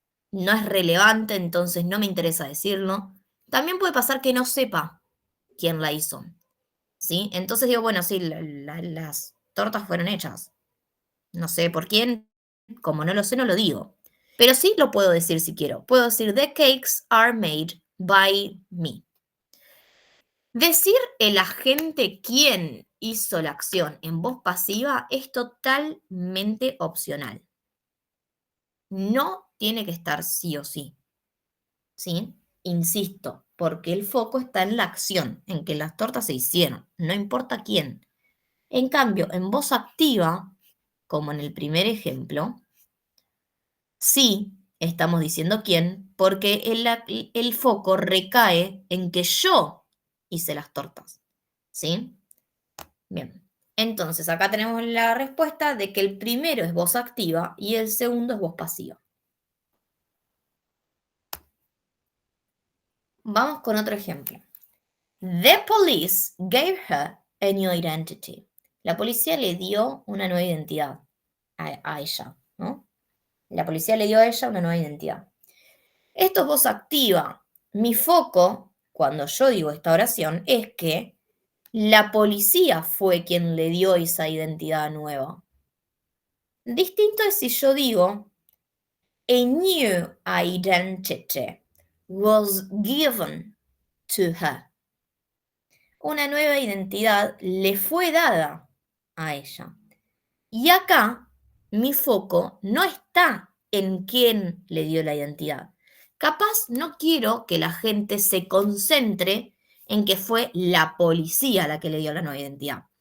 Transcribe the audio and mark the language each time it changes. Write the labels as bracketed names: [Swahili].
[Spanish] No es relevante, entonces no me interesa decirlo. También puede pasar que no sepa quién la hizo. ¿Sí? Entonces digo, bueno, sí, las tortas fueron hechas. No sé por quién, como no lo sé, no lo digo. Pero sí lo puedo decir si quiero. Puedo decir, [English] the cakes are made by me. [Spanish] Decir el agente quién hizo la acción en voz pasiva es totalmente opcional. No tiene que estar sí o sí. ¿Sí? Insisto, porque el foco está en la acción, en que las tortas se hicieron, no importa quién. En cambio, en voz activa, como en el primer ejemplo, sí estamos diciendo quién, porque el foco recae en que yo hice las tortas. ¿Sí? Bien. Entonces, acá tenemos la respuesta de que el primero es voz activa y el segundo es voz pasiva. Vamos con otro ejemplo. [English] The police gave her a new identity. [Spanish] La policía le dio una nueva identidad a ella, ¿no? La policía le dio a ella una nueva identidad. Esto es voz activa. Mi foco, cuando yo digo esta oración, es que la policía fue quien le dio esa identidad nueva. Distinto es si yo digo, [English] a new identity was given to her. [Spanish] Una nueva identidad le fue dada a ella. Y acá mi foco no está en quién le dio la identidad. Capaz no quiero que la gente se concentre en que fue la policía la que le dio la nueva identidad.